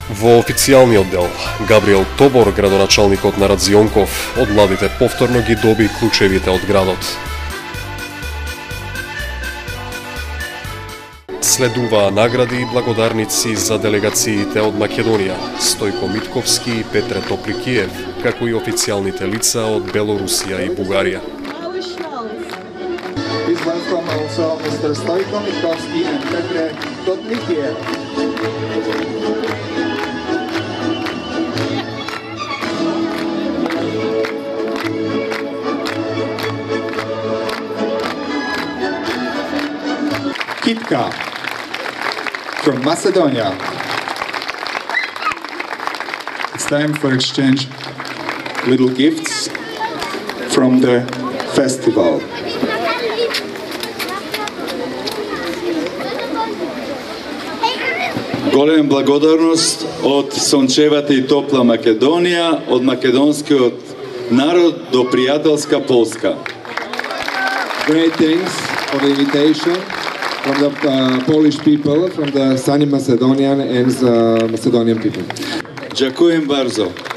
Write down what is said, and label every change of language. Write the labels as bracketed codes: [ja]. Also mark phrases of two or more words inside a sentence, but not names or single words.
[mk] Во официјалниот дел, Габриел Тобор, градоначалникот на Радзионков, од младите повторно ги доби клучевите од градот. Следуваа награди и благодарници за делегациите од Македонија, Стојко Митковски и Петре Топликиев, како и официјалните лица од Белорусија и Бугарија. [en] Please welcome also Mr. Stoiko Mitkovski and Petre Toplikiev. Kitka from Macedonia. It's time for exchange little gifts from the festival. [mk] Голема благодарност од сончевата и топла Македонија, од македонскиот народ до пријателска Полска. [en] Great thanks for the invitation from the Polish people, from the sunny Macedonian and Macedonian people. [pl] Ďakujem bardzo.